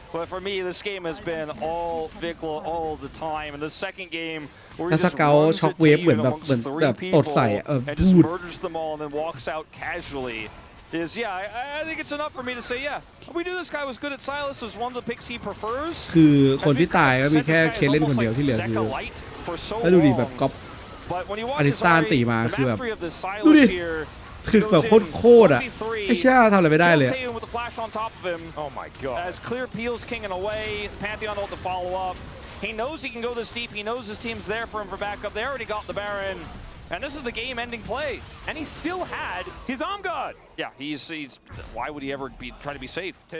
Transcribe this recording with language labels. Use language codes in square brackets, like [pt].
[en] But for me, this game has been all Vikla all the time. And the second game, where he just runs it to you amongst 3 people and just murders them all and then walks out casually. I think it's enough for me to say, we knew this guy was good at Silas, was one of the picks he prefers. [th] คือคนที่ตายก็มีแค่เคเล่นคนเดียวที่เหลือคือแล้วดูดิแบบก๊อปอลิสตานตีมาคือแบบดูดิคือแบบโคตรอ่ะไอ้เชี่ยทำอะไรไม่ได้เลย [en] Oh my god. As Clear peels Kinging away, Pantheon ult to follow up. He knows he can go this deep. He knows his team's there for him for backup. They already got the Baron. And this is the game-ending play. And he still had his arm guard. Yeah, he's why would he ever try to be safe?